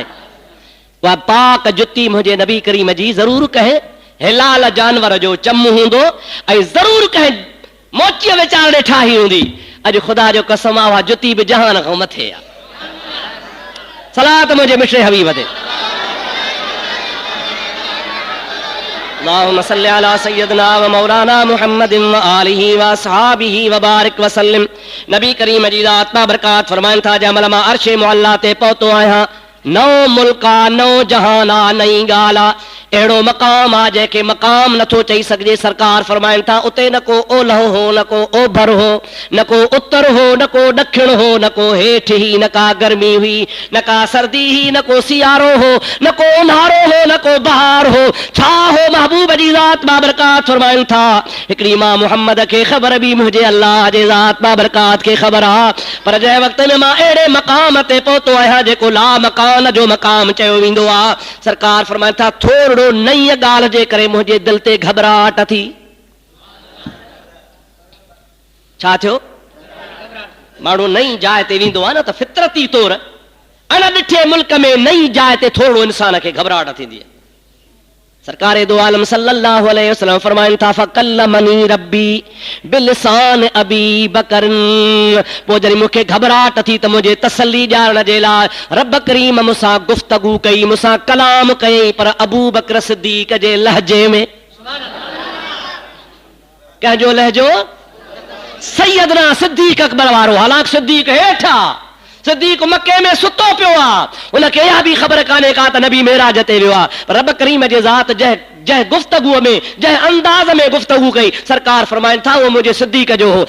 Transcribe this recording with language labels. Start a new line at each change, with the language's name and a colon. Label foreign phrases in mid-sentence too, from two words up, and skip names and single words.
Sindhi: उहा पाक जुती मुंहिंजे नबी करीम जी ज़रूर कंहिं हिलाल जानवर जो चमू हूंदो ऐं ज़रूर कंहिं मोचीअ वीचारे ठाही हूंदी। अॼु ख़ुदा जो कसम आहे उहा जुती बि जहान खां मथे आहे। सलात मुंहिंजे मिठड़े हबीब ते।
Arabic: اللهم صل على سيدنا ومولانا محمد وآله وأصحابه وبارك وسلم.
Sindhi: नबी करीम जी ज़ात बाबरकात फरमाइनि था जंहिं महिल मां अर्शे मुअल्ला ते पहुतो आहियां, नओ मुल्क आहे, नओ जहान आहे, नई ॻाल्हि आहे। अहिड़ो मक़ाम आहे जंहिंखे मक़ाम नथो चई सघिजे। सरकार फरमाइनि था उते न को ओलह हो, न को ओभर हो, न को उत्तर हो, न को ॾखिण हो, न को हेठि ही, न का गर्मी हुई, न का सर्दी ही, न को सियारो हो, न को उन्हारो हो, न को बहार हो। छा हो? महबूब जी ज़ात बाबरकात फरमाइनि था हिकिड़ी मां मुहम्मद खे ख़बर बि मुंहिंजे अल्लाह जे ज़ात बाबरकात खे ख़बर आहे। पर जंहिं वक़्त में मां अहिड़े मक़ाम ते पहुतो आहियां जेको ला मकान जो मक़ाम चयो वेंदो आहे, सरकार फरमाइनि था थोरो नई ॻाल्हि जे करे मुंहिंजे दिलि ते घबराहट थी। छा थियो? माण्हू नई जाइ ते वेंदो आहे न त फितरती तौर अन ॾिठे मुल्क में नई जाइ ते थोरो इंसान खे घबराहट थींदी आहे। सरकारे दो आलम
Arabic: صلى الله عليه وسلم
Sindhi: फरमाइनि था
Arabic: فكلمني ربي بلسان أبي بكر,
Sindhi: पोइ जॾहिं मूंखे घबराहट थी त मुंहिंजे तसल्ली ॾियारण जे लाइ रब करीम मूंसां गुफ़्तगू कई, मूंसां कलाम कई, पर अबू बकर सिद्दीक़ जे लहजे में। कंहिंजो लहजो? सैयदना सिद्दीक़ अकबर वारो। हालांकि सिद्दीक़ हेठा, सिद्दीक़ मके में सुतो पियो आहे, उनखे इहा बि ख़बर कान्हे का त नबी मेराज ते वियो आहे, पर रब करीम जे ज़ात जंहिं गुफ़्तगूअ में, जंहिं अंदाज़ में गुफ़्तगू कई, सरकार फरमाइनि था उहो मुंहिंजे सिद्दीक़ जो हो।